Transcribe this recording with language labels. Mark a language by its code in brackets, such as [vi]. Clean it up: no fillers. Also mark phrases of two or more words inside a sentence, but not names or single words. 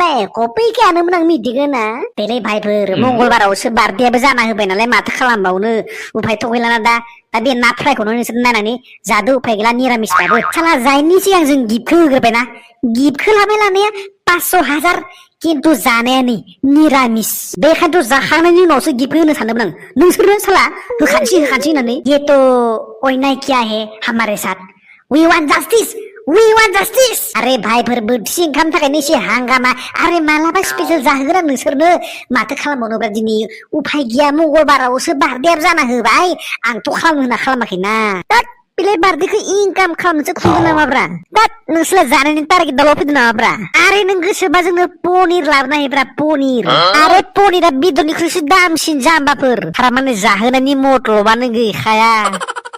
[brx] एक फैखायानोमोन आं मिथिगोन ना देलै भाइफोर मंगलबारावसो बार्थडेआबो जाना होबाय नालाय माथो खालामबावनो उफायथ' गैला ना दा बे ना फ्रायखौनो नोंसोर नायनानै जादो उफाय गैला निरामिसबाबो साला जायनि सिगां जों गिफ्टखौ होग्रोबायना गिफ्टखौ लाबाय लानाया 500,000 किन्तु जानाया नै निरामिस बेखायनोथ' जाखांनायनि उनावसो गिफ्ट होनो सानदोंमोन आं नोंसोरनो साला होखानोसै होननानै [hi] ये तो अन्याय किया है हमारे साथ [en] we want justice [brx] अरे भाइफोर बोथिसे ओंखाम थाखायनो एसे हांगामा आरे मालाबा स्पेशल जाहोगोन आं नोंसोरनो माथो खालामबावनोब्रा दिनै उफाय गैया मंगलबारावसो बार्थडेआबो जाना होबाय आंथ' खालामनो होना खालामाखैना बिलाय बार्दैखौ इनकाम खालामनोसो खुंदों नामाब्रा बाट नोंसोरलाय जानायनि टारगेट दाल' फैदों नामाब्रा आरो नों गोसोबा जोंनो पनिर लाबोनो हायोब्रा पनिर आरो पनिरा बेदरनिख्रुइसो दामसिन जाम्बाफोर थारमाने जाहोनायनि मतलबानो गैखाया